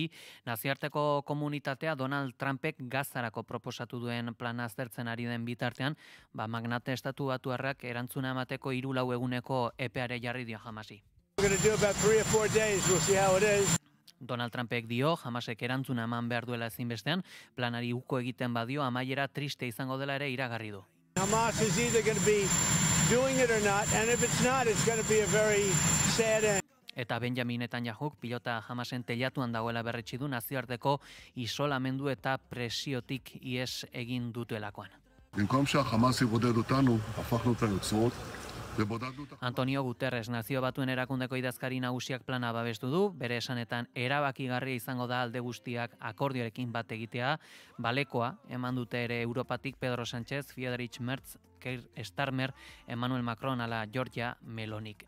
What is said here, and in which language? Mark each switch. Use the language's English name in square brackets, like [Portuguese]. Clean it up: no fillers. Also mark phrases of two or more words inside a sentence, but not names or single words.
[Basque] Nazioarteko komunitatea Donald Trumpek Gazarako proposatu duen plana aztertzen ari den bitartean, magnate estatu batuarrak erantzuna emateko 3-4 eguneko epeare jarri dio Hamasi. Donald Trumpek dio, Hamasek erantzuna eman behar duela ezinbestean, planari uko egiten badio amaiera triste izango dela ere iragarri du. [English] Hamas is either going to be doing it or not, and if it's not, it's going to be a very sad end. [Basque] Eta Benjamin Netanyahuk pilota Hamasen teilatuan dagoela berretsi du nazioarteko isolamendu eta presiotik ihes egin dutuelakoan. [Hebrew] במקום שהחמאס יבודד אותנו, הפכנו את היוצרות. [Basque] Antonio Guterres Nazio Batuen erakundeko idazkari nagusiak plana babestu du, bere esanetan erabakigarria izango da alde guztiak akordioarekin bat egitea, balekoa eman dute ere Europatik Pedro Sánchez, Friedrich Merz, Keir Starmer, Emmanuel Macron ala Giorgia Melonik.